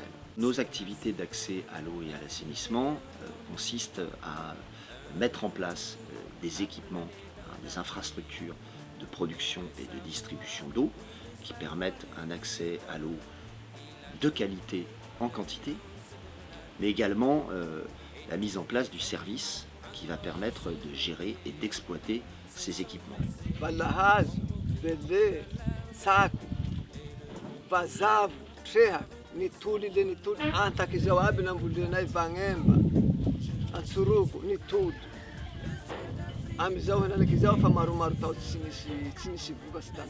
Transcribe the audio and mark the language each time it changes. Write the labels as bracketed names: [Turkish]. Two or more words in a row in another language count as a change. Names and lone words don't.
[French] Nos activités d'accès à l'eau et à l'assainissement consistent à mettre en place des équipements, des infrastructures de production et de distribution d'eau qui permettent un accès à l'eau de qualité en quantité, mais également la mise en place du service qui va permettre de gérer et d'exploiter ces équipements. [Malagasy] Balahazo, Bele, Saco, Vazavo, Treha, Nituli le Nituli, Antakizao aby nambolenay Vagnemba, Antsuruko, Nitudo. Amizao henanakizao fa maromaro tao tsy nisy vokatsy tany.